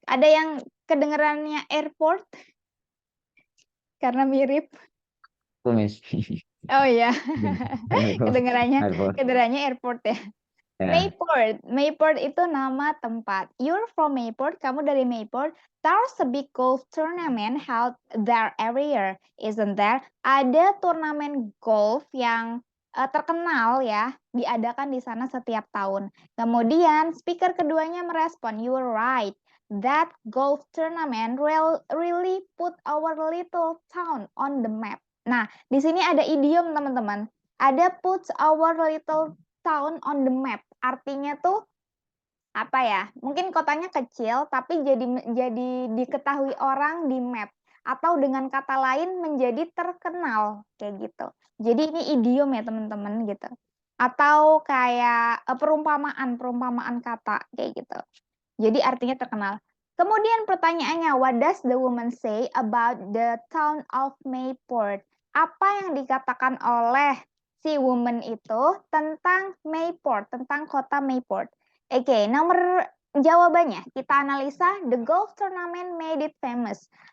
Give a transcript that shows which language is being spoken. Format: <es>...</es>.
<id>Ada yang kedengerannya airport? Karena mirip. Tumis. Oh iya, Airport. kedengerannya airport ya. Ya. Mayport itu nama tempat.</id> <en>You're from Mayport,</en> <id>kamu dari Mayport.</id> <en>There's a big golf tournament held there every year, isn't there?</en> <id>Ada turnamen golf yang terkenal ya, diadakan di sana setiap tahun. Kemudian speaker keduanya merespon,</id> <en>you're right. That golf tournament really put our little town on the map.</en> <id>Nah, di sini ada idiom teman-teman. Ada</id> <en>puts our little town on the map.</en> <id>Artinya tuh apa ya? Mungkin kotanya kecil tapi jadi diketahui orang di map, atau dengan kata lain menjadi terkenal kayak gitu. Jadi ini idiom ya teman-teman gitu. Atau kayak perumpamaan kata kayak gitu. Jadi artinya terkenal. Kemudian pertanyaannya,</id> <en>what does the woman say about the town of Mayport?</en> <id>Apa yang dikatakan oleh si woman itu tentang Mayport, tentang kota Mayport? Oke, nomor jawabannya kita analisa.</id> <en>The golf tournament made it famous.</en>